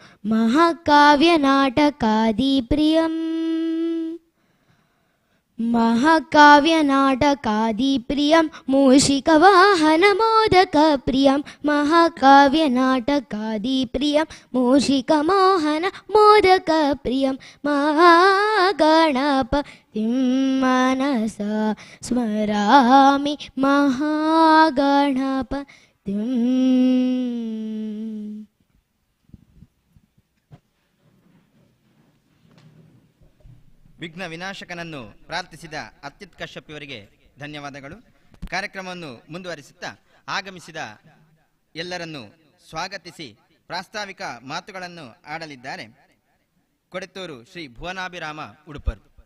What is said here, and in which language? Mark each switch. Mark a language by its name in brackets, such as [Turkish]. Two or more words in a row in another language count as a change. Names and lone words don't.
[Sanskrit] महाकाव्यनाटकादिप्रियम् महाकाव्यनाटकादिप्रियं मूषिकवाहनमोदकप्रियं महाकाव्यनाटकादिप्रियं मूषिकमोहनमोदकप्रियं महागणपतिं मनसा स्मरामि महागणपतिम् [Kannada] ವಿಘ್ನ ವಿನಾಶಕನನ್ನು ಪ್ರಾರ್ಥಿಸಿದ ಅರ್ಚಿತ್ ಕಶ್ಯಪ್ ಇವರಿಗೆ ಧನ್ಯವಾದಗಳು. ಕಾರ್ಯಕ್ರಮವನ್ನು ಮುಂದುವರಿಸುತ್ತಾ ಆಗಮಿಸಿದ ಎಲ್ಲರನ್ನು ಸ್ವಾಗತಿಸಿ ಪ್ರಾಸ್ತಾವಿಕ ಮಾತುಗಳನ್ನು ಆಡಲಿದ್ದಾರೆ ಕೊಡೆತ್ತೂರು ಶ್ರೀ ಭುವನಾಭಿರಾಮ ಉಡುಪರು.